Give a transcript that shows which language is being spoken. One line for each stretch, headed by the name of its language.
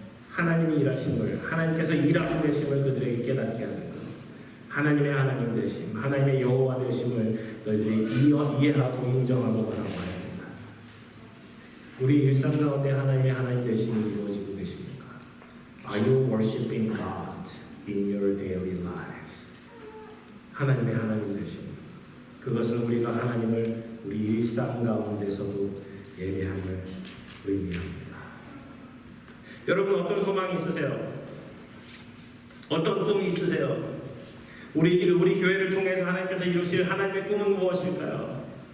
Korean: 하나님이 일하심을, 하나님께서 일하고 계심을 그들에게 깨닫게 하는 것. 하나님의 하나님 되심, 하나님의 여호와 되심을 너희들이 이해하고 인정하고 바라봐야 된다. 우리 일상 가운데 하나님의 하나님 되심이 이루어지고 계십니까?
English: Are you worshiping God in your daily lives?
Korean: 하나님의 하나님 되심. 그것은 우리가 하나님을 우리 일상 가운데서도 예배함을 의미합니다. 여러분 어떤 소망이 있으세요? 어떤 꿈이 있으세요? 우리 교회를 통해서 하나님께서 이루실 하나님의 꿈은 무엇일까요?